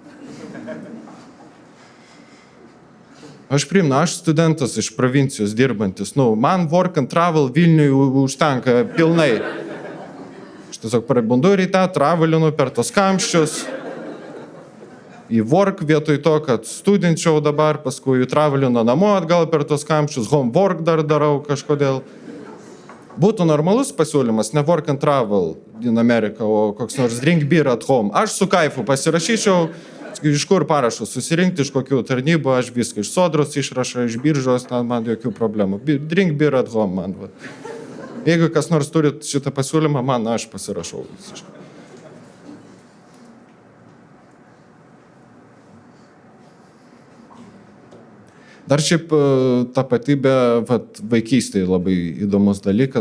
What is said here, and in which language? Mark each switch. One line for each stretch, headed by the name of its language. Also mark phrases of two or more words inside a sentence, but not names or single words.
Lithuanian: Aš studentas iš provincijos dirbantis, man Work and Travel Vilniui užtenka pilnai. Aš tiesiog prabundu ryte, travelinu per tos kamščius, į work vietoj to, kad studenčiau dabar, paskui travelinu namo atgal per tos kamščius,
English: home work
Lithuanian: dar darau kažkodėl. Būtų normalus pasiūlymas, ne
English: work and travel in America,
Lithuanian: o koks nors
English: drink beer at home.
Lithuanian: Aš su kaifu pasirašyčiau, iš kur parašus, susirinkti iš kokių tarnybų, aš viską iš sodros išrašau, iš biržos, man jokių problemų.
English: Drink beer at home,
Lithuanian: man. Va. Jeigu kas nors turi šitą pasiūlymą, aš pasirašau. Dar šiaip tapatybė vaikystėje labai įdomus dalykas.